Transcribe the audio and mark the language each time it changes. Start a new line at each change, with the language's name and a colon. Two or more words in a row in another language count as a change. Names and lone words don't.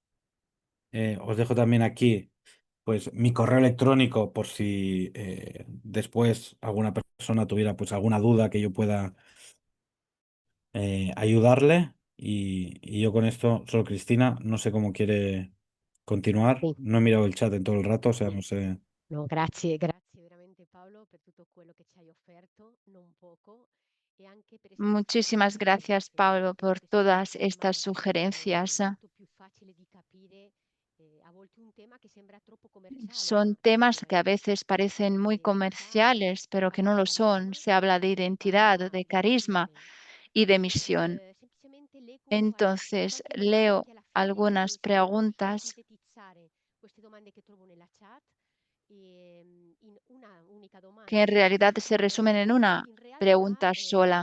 Spanish: Os dejo también aquí pues mi correo electrónico por si después alguna persona tuviera pues alguna duda que yo pueda ayudarle. Y yo con esto, solo Cristina, no sé cómo quiere continuar.
Italian: Sì,
Spanish: No he mirado el chat en todo el rato, o sea, no sé.
Italian: no, grazie veramente Paolo per tutto quello che ci hai offerto, non poco, e anche per
Spanish: Muchísimas gracias, Pablo, por todas estas sugerencias.
Italian: molto più facile di capire
Spanish: Son temas que a veces parecen muy comerciales, pero que no lo son. Se habla de identidad, de carisma y de misión. Entonces, leo algunas preguntas que en realidad se resumen en una pregunta sola.